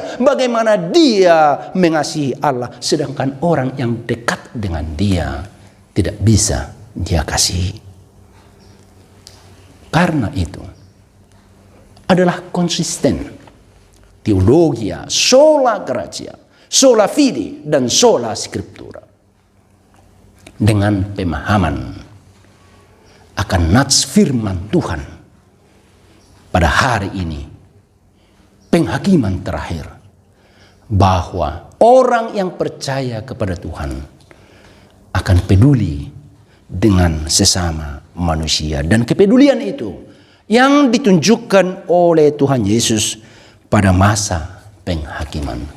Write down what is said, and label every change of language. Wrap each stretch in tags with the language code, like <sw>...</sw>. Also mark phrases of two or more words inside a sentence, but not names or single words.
<id>Bagaimana dia mengasihi Allah, sedangkan orang yang dekat dengan dia tidak bisa dia kasihi. Karena itu adalah konsisten teologia,</id> <la>sola gratia, sola fide, dan sola scriptura,</la> <id>dengan pemahaman akan nats firman Tuhan pada hari ini, penghakiman terakhir, bahwa orang yang percaya kepada Tuhan akan peduli dengan sesama manusia, dan kepedulian itu yang ditunjukkan oleh Tuhan Yesus pada masa penghakiman.</id>